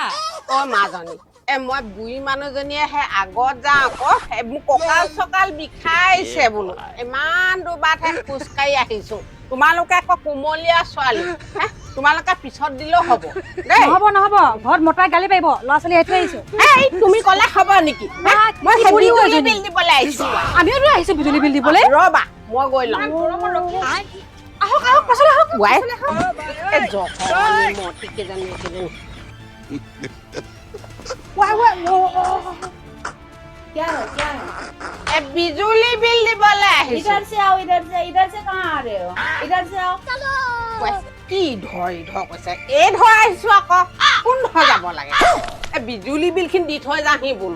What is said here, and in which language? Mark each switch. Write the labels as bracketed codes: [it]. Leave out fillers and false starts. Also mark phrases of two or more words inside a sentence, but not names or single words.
[as] অ মাজনী মই বুঢ়ী মানুহজনীয়ে সেই আগত যাওঁ আকৌ মোক কঁকাল চকাল বিষাইছে বোলো ইমান দুবাৰহে খোজকাঢ়ি আহিছো তোমালোকে আকৌ কোমলীয়া ছোৱালী তোমালোকে পিছত দিলেও হ'ব দেই নহ'ব ঘৰত মতাই গালি পাৰিব ল'ৰা ছোৱালী এৰি থৈ আহিছো তুমি ক'লে হ'ব নেকি মই বিজুলী বিল দিবলৈ আহিছো আমিওতো আহিছো বিজুলী বিল দিবলৈ ৰ'বা মই গৈ লওঁ আহক পাছলৈ আহক বিজুলী বিল [hi] इधर से आओ इधर से कहाँ आ रहे हो इधर से आओ [as] বিজুলী বিল খিন দি থৈ যাহি বোলো